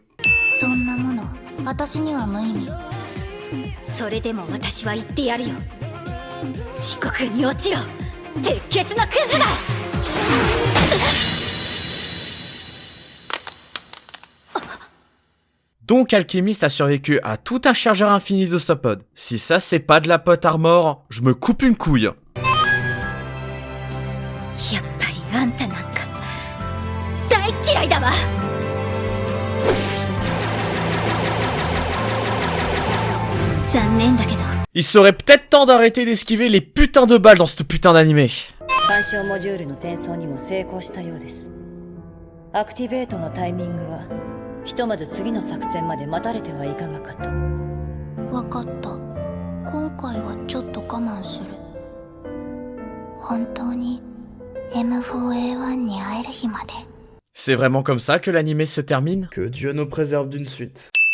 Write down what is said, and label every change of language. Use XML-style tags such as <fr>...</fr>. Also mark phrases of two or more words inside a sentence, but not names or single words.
<ja>そんなもの私には無意味。それでも私は言ってやるよ。地獄に落ちろ、鉄血のクズが。</ja> <fr>Donc Alchimiste a survécu à tout un chargeur infini de Submode. Si ça c'est pas de la</fr> <en>pote armor,</en> <fr>je me coupe une couille.</fr> <ja>やっぱりあんたなんか大嫌いだわ。残念だけど。</ja> <fr>Il serait peut-être temps d'arrêter d'esquiver les putains de balles dans ce putain d'animé.</fr> <ja>干渉モジュールの転送にも成功したようです。アクティベートのタイミングはひとまず次の作戦まで待たれてはいかがかと。わかった。今回はちょっと我慢する。本当に M4A1 に会える日まで。</ja> <fr>C'est vraiment comme ça que l'animé se termine? Que Dieu nous préserve d'une suite.</fr>